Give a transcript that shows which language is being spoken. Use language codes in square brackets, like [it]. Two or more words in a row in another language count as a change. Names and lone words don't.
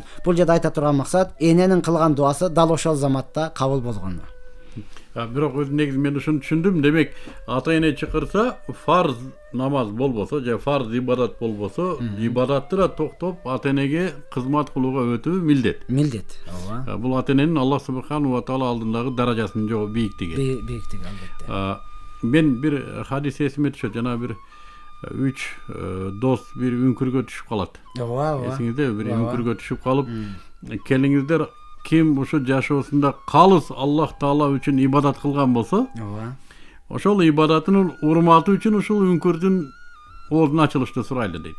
[ky] Бул жерде айта турган максат, эненин кылган дуасы дал ошол заматта кабыл болгону. Бирок өз негизи мен ушуну түшүндүм. Демек, ата эне чакырса, фарз намаз болбосо, же фарз ибадат болбосо, ибадатты да токтоп ата энеге кызмат кылууга өтүү милдет. Милдет. Ооба. Бул ата эненин [ar] الله سبحانه وتعالى [ky] алдындагы даражасынын жогу бийиктиги. Бийиктиги албетте. Мен бир хадис эсиме түшөт. Жана бир 3 дос бир үңкүргө түшүп калат. Ооба. Эсиңизде бир үңкүргө түшүп калып, келиңиздер ким ушу жашоосунда калыс Аллах Таала үчүн ибадат кылган болсо, ошол ибадатынын урматы үчүн ушул үңкүрдүн оозун ачылышты сурайлы дейт.